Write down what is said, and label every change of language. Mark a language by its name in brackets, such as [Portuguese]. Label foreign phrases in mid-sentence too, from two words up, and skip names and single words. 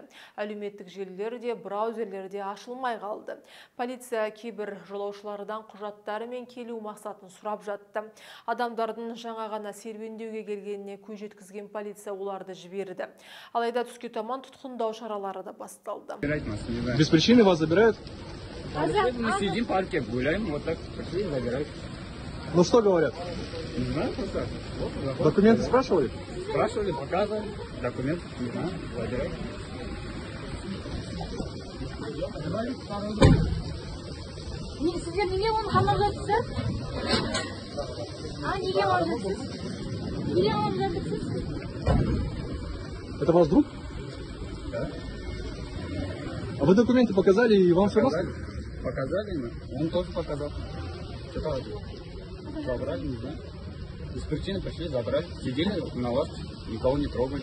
[Kazakh] Әлеуметтік желілер де, браузерлер де ашылмай қалды. Полиция кейбір жолаушылардан құжаттары мен келу мақсатын сұрап жатты. Адамдардың жаңа ғана серуендеуге келгеніне көз жеткізген полиция оларды жіберді. Алайда түске таман тұтқындау шаралары да басталды. [Russian] Без причины вас забирают? Мы сидим в парке, гуляем, вот так пришли, забирают. Ну что говорят? Не знаю, просто. Вот, Документы спрашивали? спрашивали, показывали, документы, не знаю, забирают. [Turkish] Sizler niye onu hamalattınız? Niye hamalattınız? Niye hamalattınız? [Russian] Это ваш друг? Да. А вы документы показали и вам все равно? Показали ему, он тоже показал. Что забрали, не знаю. Без причины пришли, забрали. Сидели на лавке, никого не трогали.